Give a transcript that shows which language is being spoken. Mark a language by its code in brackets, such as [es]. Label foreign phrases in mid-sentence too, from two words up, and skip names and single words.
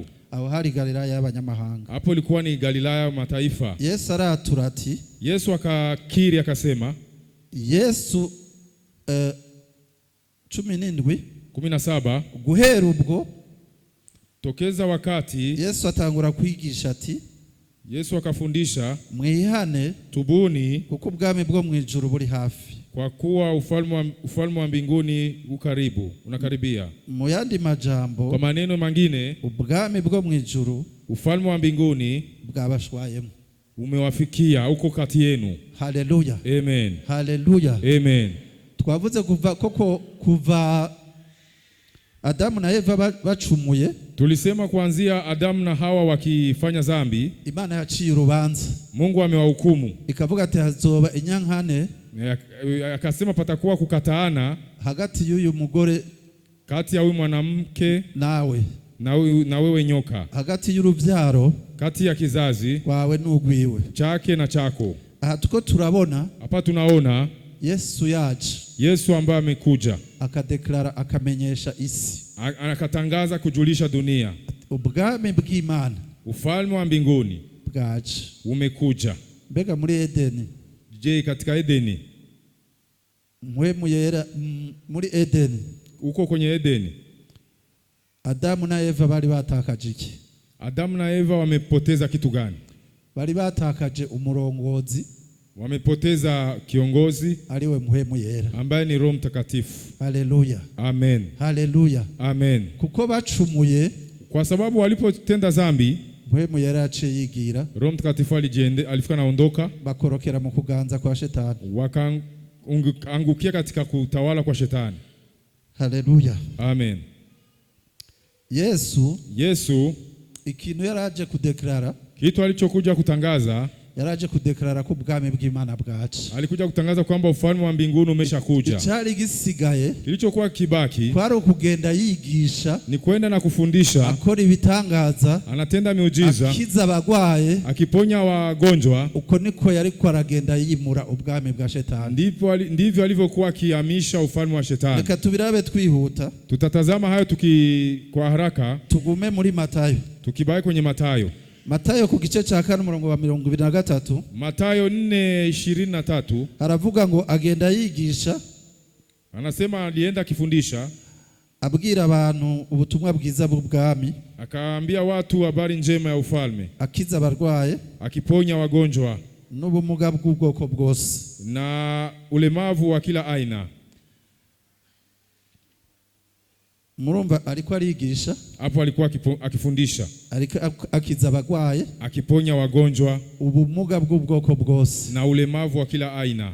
[rn] aho hari Galilaya y'abanyamahanga. [sw] Hapo ilikuwa ni Galilaya mataifa. [rn] Yesu aratura ati, [sw] Yesu akakiri akasema, [rn] Yesu 17 guhera ubwo, [sw] tokeza wakati [rn] Yesu atangura kwigisha ati, [sw] Yesu akafundisha, [rn] mwihane, [sw] tubuni, [rn] kuko ubwami bwo mwijuru buri hafi, [sw] kwa kuwa ufalme wa mbinguni ukaribu, unakaribia. [rn] Mu yandi majambo, [sw] kwa maneno mengine, [rn] ubwami bwo mwijuru, [sw] ufalme wa mbinguni [rn] bwabashwayemo, [sw] umewafikia, uko kati yenu. Haleluya, Amen. Haleluya, Amen. [rn] Twavuze kuva Adamu na Eva bacumuye, [sw] tulisema kuanzia Adamu na Hawa wakifanya dhambi, [rn] Imana yaciye urubanza, [sw] Mungu amewahukumu, [rn] ikavuga ati hazoba inyankane, [sw] akasema patakuwa kukataana [rn] hagati y'uyu mugore, [sw] kati ya huyu mwanamke [rn] nawe [sw] na wewe nyoka, [rn] hagati y'urubyaro, [sw] kati ya kizazi [rn] wawe n'ugwiwe, [sw] chake na chako. [rn] Aha tuko turabona, [sw] hapa tunaona [rn] Yesu yaje, [sw] Yesu ambaye amekuja [rn] akadeklara, akamenyesha isi, [sw] akatangaza kujulisha dunia, [rn] ubwami bw'Imana, [sw] ufalme wa mbinguni [rn] bwaje, [sw] umekuja. [rn] Mbega muri Edeni, [sw] Je, katika Edeni, [rn] mpwemu yera muri Edeni, [sw] uko kwenye Edeni, [rn] Adamu na Eva bari batakaje iki? [sw] Adamu na Eva wamepoteza kitu gani? [rn] Bari batakaje umurongozi, [sw] wamepoteza kiongozi, [rn] aliwe mpwemu yera, [sw] ambaye ni Roho Mtakatifu. Haleluya, Amen. Haleluya, Amen. [rn] Kuko bacumuye, [sw] kwa sababu walipotenda dhambi, [rn] mpwemu yera yaciye yigira, [sw] Roho Mtakatifu alifika naondoka, [rn] bakorokera mu kuganza kwa shetani, [sw] wakaangukia katika kutawala kwa shetani. Haleluya, Amen. [rn] Yesu ikintu yaraje kudeklara, [sw] kitu alichokuja kutangaza, [rn] yaraje kudeklara ko ubwami bw'Imana bwaje, [sw] alikuja kutangaza kwamba ufalme wa mbinguni umeshakuja. [rn] Icyari gisigaye, [sw] kilichokuwa kibaki, [rn] kwari ukugenda yigisha, [sw] ni kwenda na kufundisha, [rn] akora ibitangaza, [sw] anatenda miujiza, [rn] akiza abagwaye, [sw] akiponya wagonjwa. [rn] Uko niko yariko aragenda yimura ubwami bwa shetani, [sw] ndivyo alivyokuwa akihamisha ufalme wa shetani. [rn] Reka tubirabe twihuta, [sw] tutatazama hayo kwa haraka. [rn] Tugume muri Matayo, [sw] tukibaki kwenye Matayo [rn] ku gice cya 4 umurongo wa 23, [sw] Matayo 4:23, [rn] haravuga ngo agenda yigisha, [sw] anasema alienda akifundisha, [rn] abwira abantu ubutumwa bwiza bw'ubwami, [sw] akaambia watu habari njema ya ufalme, [rn] akiza abarwaye, [sw] akiponya wagonjwa, [rn] n'ubumuga bw'ubwoko bwose, [sw] na ulemavu wa kila aina. [rn] Murumva alikuwa arigisha, [sw] hapo alikuwa akifundisha, [rn] akiza abagwaye, [sw] akiponya wagonjwa, [rn] ubumuga bw'ubwoko bwose, [sw] na ulemavu wa kila aina.